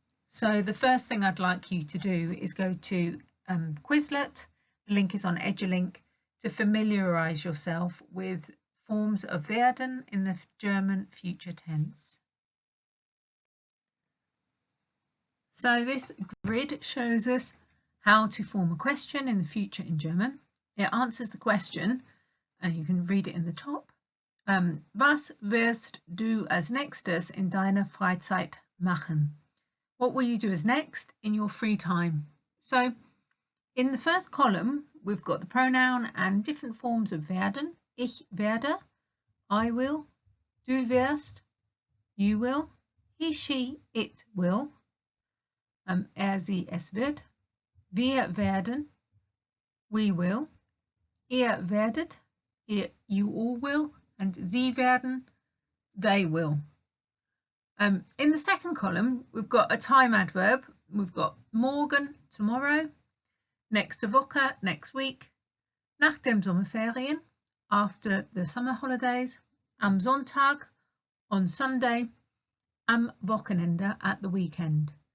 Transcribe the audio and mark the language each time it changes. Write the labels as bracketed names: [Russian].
[English] So the first thing I'd like you to do is go to Quizlet, the link is on EduLink, to familiarise yourself with forms of werden in the German future tense. So this grid shows us how to form a question in the future in German. It answers the question, and you can read it in the top. [German] Was wirst du als nächstes in deiner Freizeit machen? [English] What will you do as next in your free time? So in the first column, we've got the pronoun and different forms of werden. [German] Ich werde, [English] I will, [German] du wirst, [English] you will, he, she, it will, [German] sie, es wird, wir werden, [English] we will, [German] ihr werdet, [English] you all will, and [German] sie werden, [English] they will. In the second column, we've got a time adverb. We've got morgen, tomorrow, [German] nächste Woche, [English] next week, [German] nach dem Sommerferien, [English] after the summer holidays, [German] am Sonntag, [English] on Sunday, [German] am Wochenende, [English] at the weekend.